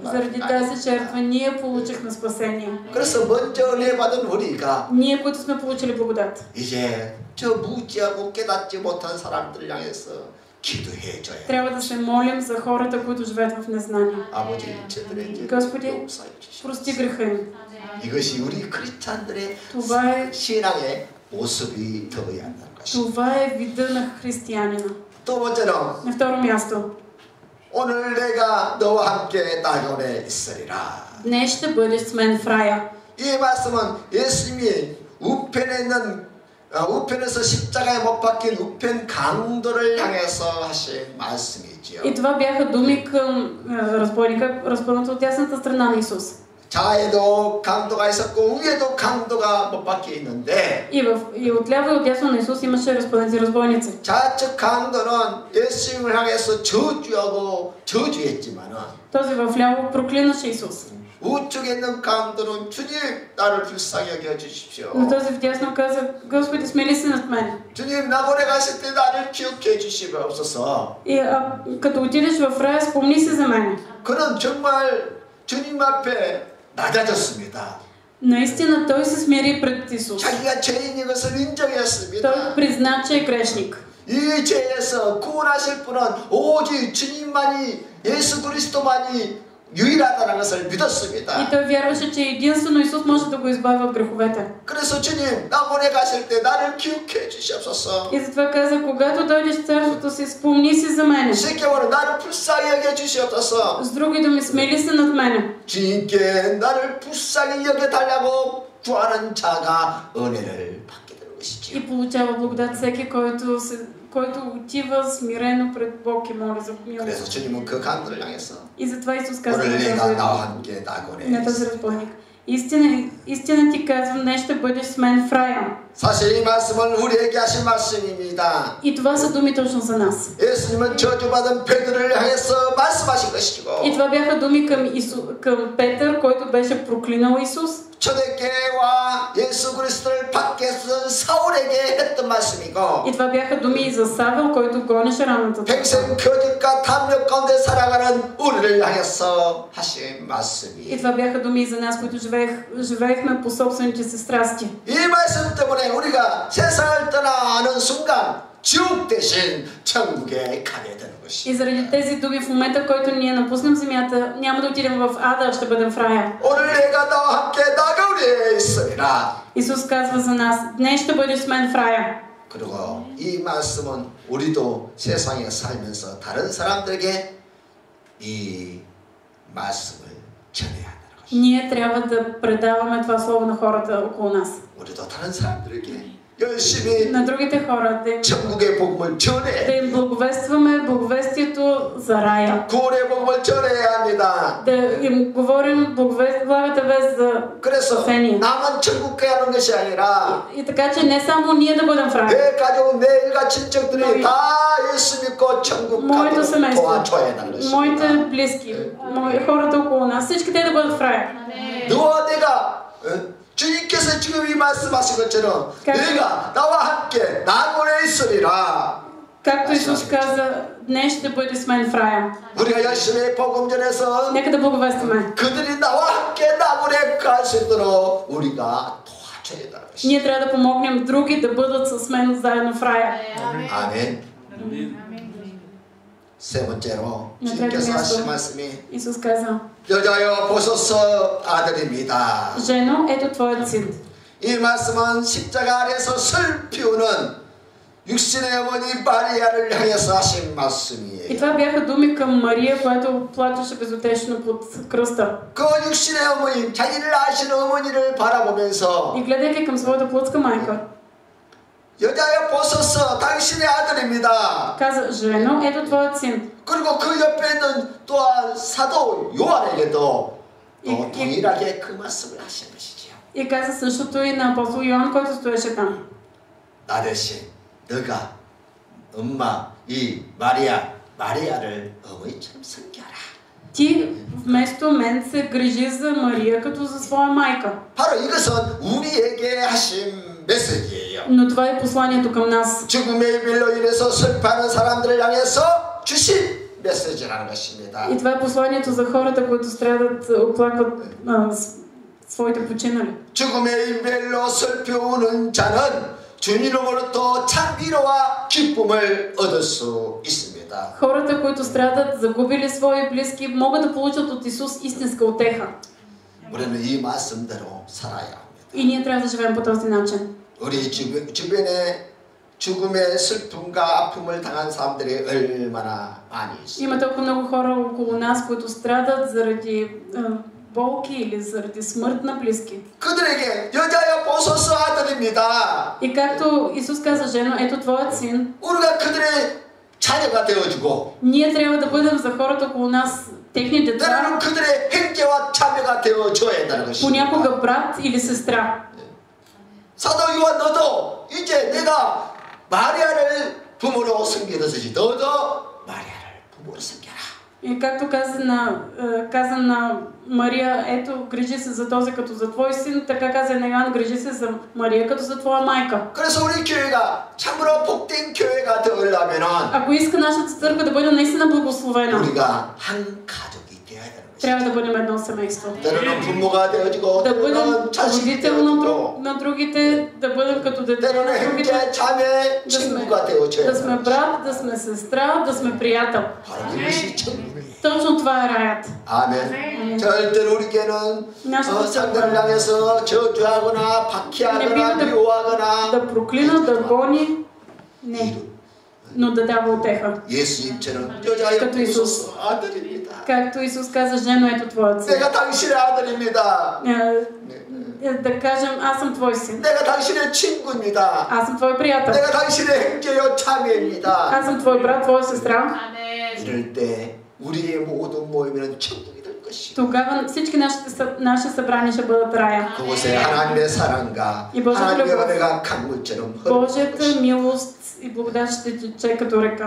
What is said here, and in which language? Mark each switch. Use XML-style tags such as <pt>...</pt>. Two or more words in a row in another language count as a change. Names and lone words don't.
<bg>Заради тази жертва ние получихме спасение.</bg> <ko>그래서 먼저 은혜 받은 우리가</ko> <bg>Ние, които сме получили благодат.</bg> <ko>이제 저 무지하고 깨닫지 못한 사람들을 향해서 기도해 줘야</ko> <bg>Трябва да се молим за хората, които живеят в незнание.</bg> <ko>아버지 저들의 죄를</ko> <bg>Господи,</bg> <ko>용서해</ko> <bg>прости</bg> <ko>주시옵소서.</ko> <bg>греха им.</bg> <ko>이것이 우리 크리스찬들의</ko> <bg>Това е,</bg> <ko>신앙의 모습이 되어야 한다는 것입니다.</ko> <bg>това е вида на християнина.</bg> <ko>또 번째로</ko> <bg>На второ място.</bg> <ko>오늘 내가 너와 함께 낙원에 있으리라.</ko> <bg>Днес ще бъдеш с мен в рая.</bg> <ko>이 말씀은 예수님이 우편에 있는 우편에서 십자가에 못 박힌 우편 강도를 향해서 하신 말씀이지요.</ko> <bg>И това бяха думи към разбойника, разпънат от дясната страна на Исус.</bg> <ko>좌에도 강도가 있었고 위에도 강도가 못 박혀 있는데</ko> <bg>И отляво и отдясно на Исус имаше разпънати разбойници.</bg> <ko>좌측 강도는 예수님을 향해서 저주하고 저주했지만은</ko> <bg>Този в ляво проклинаше Исус.</bg> <ko>우측에 있는 강도는 주님 나를 불쌍히 여겨 주십시오.</ko> <bg>Но този вдясно каза, Господи, смили се над мен.</bg> <ko>주님 낙원에 가실 때 나를 기억해 주시옵소서.</ko> <bg>И като отидеш в рая, спомни се за мен.</bg> <ko>그는 정말 주님 앞에 낮아졌습니다.</ko> <bg>Наистина той се смири пред Исус.</bg> <ko>자기가 죄인인 것을 인정했습니다.</ko> <bg>Той призна, че е грешник.</bg> <ko>이 죄에서 구원하실 분은 오직 주님만이 예수 그리스도만이 유일하다는 것을</ko> <bg>И</bg> <ko>믿었습니다.</ko> <bg>той вярваше, че единствено Исус може да го избави от греховете.</bg> <ko>그래서 주님 낙원에 가실 때 나를 기억해 주시옵소서.</ko> <bg>И затова каза, когато дойдеш в царството си, спомни си за мене.</bg> <ko>쉽게 말하면 나를 불쌍히 여겨 주시옵소서.</ko> <bg>С други думи, смели се над мене.</bg> <ko>주님께 나를 불쌍히 여겨 달라고 구하는 자가 은혜를 받게 되는 것이지요.</ko> <bg>И получава благодат всеки, който отива смирено пред Бог и моля за</bg> <ko>그래서</ko> <bg>милост.</bg> <ko>주님은 그 강도를 향해서</ko> <bg>И затова Исус каза</bg> <ko>오늘 내가</ko> <bg>на</bg> <ko>나와 함께 낙원에</ko> <bg>този разбойник. Истина ти казвам, днес ще бъдеш с мен в рая.</bg> <ko>사실 이 말씀은 우리에게 하신 말씀입니다.</ko> <bg>И това са думи точно за нас.</bg> <ko>예수님은 저주받은 베드로를 향해서 말씀하신 것이고</ko> <bg>И това бяха думи към Петър, който беше проклинал Исус.</bg> <ko>초대교회와 예수 그리스도를 밖에서 사울에게 했던 말씀이고</ko> <bg>И това бяха думи и за Савел, който гонеше ранната църква.</bg> <ko>평생 거짓과 탐욕 가운데 살아가는 우리를 향해서 하신</ko> <bg>И</bg> <ko>말씀이</ko> <bg>това бяха думи и за нас, които живеехме по собствените си страсти.</bg> <ko>이 말씀 때문에 우리가 세상을 떠나는 순간 지옥 대신 천국에 가게 되는 것이.</ko> <bg>И заради тези думи в момента, в който ние напуснем земята, няма да отидем в ада, а ще бъдем в рая.</bg> <ko>오늘 내가 나와 함께 낙원에 있으리라.</ko> <bg>Исус казва за нас, днес ще бъдеш с мен в рая.</bg> <ko>그리고 이 말씀은 우리도 세상에 살면서 다른 사람들에게 이 말씀을 전해야 한다는 것이.</ko> <bg>Ние трябва да предаваме това слово на хората около нас.</bg> <ko>우리도 다른 사람들에게 열심히</ko> <bg>На другите хора да</bg> <ko>천국의 복음을 전해</ko> <bg>им благовестваме благовестието за рая.</bg> <ko>구원의 복음을 전해야 합니다.</ko> <bg>Да им говорим благата вест за</bg> <ko>그래서</ko> <bg>спасение.</bg> <ko>나만 천국 가는 것이 아니라</ko> <bg>И така, че не само ние да бъдем в рая.</bg> <ko>내 가족, 내 일가 친척들이 다 예수 믿고 천국</ko> <bg>Моето</bg> <ko>가도록</ko> <bg>семейство,</bg> <ko>도와줘야 하는</ko> <bg>моите</bg> <ko>것입니다.</ko> <bg>близки, хората около нас, всички те да бъдат в рая.</bg> <ko>너와 내가 주님께서 지금 이 말씀하신 것처럼 내가 나와 함께 낙원에 있으리라.</ko> <bg>Както Исус каза, днес ще бъде с мен в рая.</bg> <ko>우리가 열심히 복음 전해서</ko> <bg>Нека да благовестваме.</bg> <ko>그들이 나와 함께 낙원에 갈 수 있도록 우리가 도와줘야 되는 것입니다.</ko> <bg>Ние трябва да помогнем други да бъдат с мен заедно в рая.</bg> <ko>아멘. 세 번째로 주님께서 하신 말씀이</ko> <bg>Исус каза,</bg> <ko>여자여 보소서 아들입니다.</ko> <bg>жено, ето твоят син.</bg> <ko>이 말씀은 십자가 아래서 슬 피우는 육신의 어머니 마리아를 향해서 하신 말씀이에요.</ko> <bg>И това бяха думи към Мария, която плачеше безутешно под кръста.</bg> <ko>그 육신의 어머니, 자기를 아신 어머니를 바라보면서</ko> <bg>И гледайки към своята плътска майка,</bg> <ko>여자여 보소서 당신의 아들입니다.</ko> <bg>каза: жено, ето твоят син.</bg> <ko>그리고 그 옆에 있는 또한 사도 요한에게도 또 동일하게 그 말씀을 하신 것이지요.</ko> <bg>И каза същото и на апостол Йоан, който стоеше там.</bg> <ko>나 대신 너가 엄마 이 마리아를 어머니처럼 섬겨라.</ko> <bg>Ти вместо мен се грижи за Мария като за своя майка.</bg> <ko>바로 이것은 우리에게 하신 메시지예요.</ko> <bg>Но това е посланието към нас.</bg> <ko>죽음의 빌로 인해서 슬퍼하는 사람들을 향해서 주신 메시지라는 것입니다.</ko> <bg>И това е посланието за хората, които страдат, оплакват своите починали.</bg> <ko>죽음의 빌로 슬퍼오는 자는 주님으로부터 참 위로와 기쁨을 얻을 수 있습니다.</ko> <bg>Хората, които страдат, загубили свои близки, могат да получат от Исус истинска утеха.</bg> <ko>우리는 이 말씀대로 살아야 합니다.</ko> <bg>И ние трябва да живеем по този начин.</bg> <ko>우리 주변에 죽음의 슬픔과 아픔을 당한 사람들이 얼마나 많이 있습니다.</ko> <bg>Има толкова много хора около нас, които страдат заради болки или заради смърт на близки.</bg> <ko>그들에게 여자여 보소서 아들입니다.</ko> <bg>И както Исус каза: жено, ето твоят син.</bg> <ko>우리가 그들의 자녀가 되어주고</ko> <bg>Ние трябва да бъдем за хората около нас техни деца,</bg> <ko>때로는 그들의 형제와 자매가 되어줘야 한다는 것입니다.</ko> <bg>понякога брат или сестра.</bg> <ko>사도 요한 너도 이제 내가 마리아를 부모로 섬기듯이 너도 마리아를 부모로 섬겨라.</ko> <bg>И както каза на Мария: ето, грижи се за този като за твой син, така каза на Йоан: грижи се за Мария като за твоя майка.</bg> <ko>그래서 우리 교회가 참으로 복된 교회가 되려면은</ko> <bg>Ако иска нашата църква да бъде наистина благословена,</bg> <ko>우리가 한 가족이 되어야 되는 것이죠.</ko> <bg>трябва да бъдем едно семейство.</bg> <ko>때로는 부모가 되어지고</ko> <bg>Да бъдем</bg> <ko>때로는 자식이</ko> <bg>родител</bg> <ko>되어지고</ko> <bg>на другите, да бъдем като дете</bg> <ko>때로는</ko> <bg>на другите,</bg> <ko>형제, 자매, 친구가 되어줘야</ko> <bg>да</bg> <ko>되는</ko> <bg>сме</bg> <ko>것이죠.</ko> <bg>брат, да сме сестра, да сме приятел.</bg> <ko>바로 그것이 천국이에요.</ko> <bg>Точно това е раят.</bg> <ko>아멘. 절대로 우리에게는</ko> <bg>нашата</bg> <ko>상대를</ko> <bg>църква</bg> <ko>향해서 저주하거나</ko> <bg>не</bg> <ko>박해하거나</ko> <bg>бива</bg> <ko>미워하거나</ko> <bg>да проклина, да гони, не, но да дава утеха.</bg> <ko>예수님처럼 여자여</ko> <bg>като Исус.</bg> <ko>보소서 아들입니다.</ko> <bg>Както Исус каза: жено, ето твоят син.</bg> <ko>내가 당신의 아들입니다.</ko> <bg>Да кажем: аз съм твой син.</bg> <ko>내가 당신의 친구입니다.</ko> <bg>Аз съм твой приятел.</bg> <ko>내가 당신의 형제요 자매입니다.</ko> <bg>Аз съм твой брат, твоя сестра.</bg> <ko>이럴 때 우리의 모든 모임에는 천국이 될 것이고</ko> <bg>Тогава всички наши събрания ще бъдат рая.</bg> <ko>그곳에 하나님의 사랑과</ko> <bg>이 Божията</bg> <ko>하나님의</ko> <bg>любов,</bg> <ko>은혜가 강물처럼 흐르는</ko> <bg>Божията</bg> <ko>것이고</ko> <bg>милост и благодат ще тече като река.</bg>